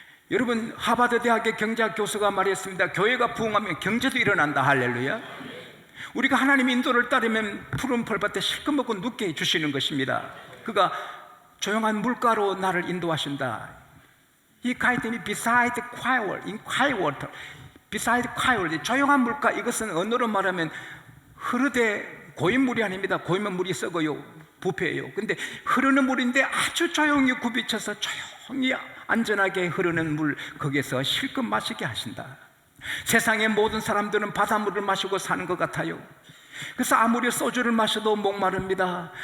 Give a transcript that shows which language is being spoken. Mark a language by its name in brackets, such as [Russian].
[Korean] 여러분, 하버드 대학의 경제학 교수가 말했습니다. 교회가 부흥하면 경제도 일어난다. 할렐루야. 우리가 하나님의 인도를 따르면 푸른 풀밭에 실컷 먹고 눕게 해주시는 것입니다. 그가 조용한 물가로 나를 인도하신다. [English] He guided me beside quiet water, in quiet water. beside quiet water. [Korean] 조용한 물가, 이것은 언어로 말하면 흐르되 고인 물이 아닙니다. 고이면 물이 썩어요. 부패예요. 근데 흐르는 물인데 아주 조용히 굽이쳐서 조용히 안전하게 흐르는 물, 거기에서 실컷 마시게 하신다. 세상의 모든 사람들은 바닷물을 마시고 사는 것 같아요. 그래서 아무리 소주를 마셔도 목마릅니다.